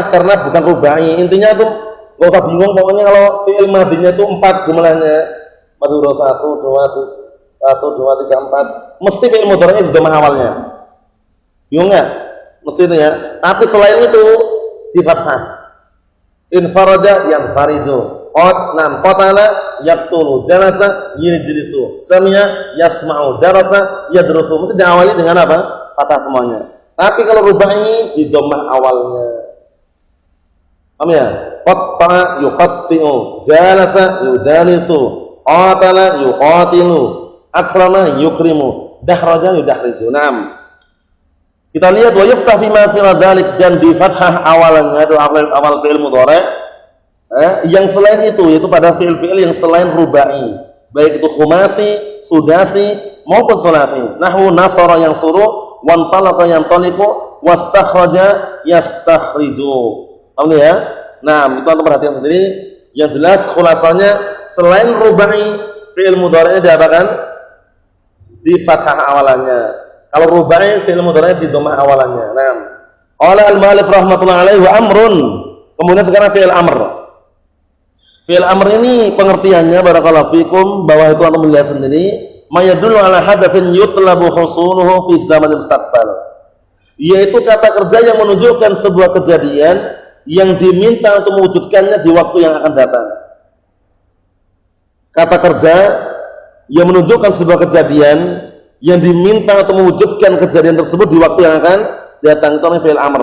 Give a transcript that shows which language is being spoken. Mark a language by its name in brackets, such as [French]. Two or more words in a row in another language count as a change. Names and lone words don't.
[Indonesian] Karena bukan rubai. Intinya tuh nggak usah bingung. Pokoknya kalau fi'il madinya itu 4 jumlahnya. 4 huruf 1 2 3 4. Mesti fi'il mudhari'nya di dhammah awalnya. Bingung nggak? Mesti itu ya. Tapi selain itu di fathah. [Arabic] انفرج ينفرج. قتل يقتل، جلس يجلس، سمع يسمع، درس يدرس. [Indonesian] Mesti diawali dengan apa? Fathah semuanya. Tapi kalau rubai di dhammah awalnya. Paham ya? [Arabic] قطع يقطع، جلس يجالس، قتل يقاتل، أكرم يكرم، دحرج يدحرج. [Indonesian] Naam. Kita lihat [Arabic] ويفتح فيما سوى ذلك, [Indonesian] dan di fathah awalnya itu awal fi'il mudhari'. Yang selain itu yaitu pada fi'il-fi'il yang selain rubai, baik itu khumasi, sudasi maupun sulasi. [Arabic] نحو نصر ينصر، وانطلق ينطلق، واستخرج يستخرج. [Indonesian] Paham ya? Nah, itu antum perhatikan sendiri. Yang jelas khulasanya selain rubai, fi'il mudhari'nya diapakan? Di fathah awalannya. Kalau rubai, fi'il mudhari'nya di dhammah awalannya. Nah, [Arabic] قال المؤلف رحمة الله عليه وأمر. [Indonesian] Kemudian sekarang fi'il amr. Fi'il amr ini pengertiannya [Arabic] بارك الله فيكم, [Indonesian] bahwa itu antum melihat sendiri, [Arabic] ما يدل على حدث يطلب حصوله في زمن مستقبل. [Indonesian] Yaitu kata kerja yang menunjukkan sebuah kejadian yang diminta untuk mewujudkannya di waktu yang akan datang. Kata kerja yang menunjukkan sebuah kejadian yang diminta untuk mewujudkan kejadian tersebut di waktu yang akan datang, itu namanya fi'il amr.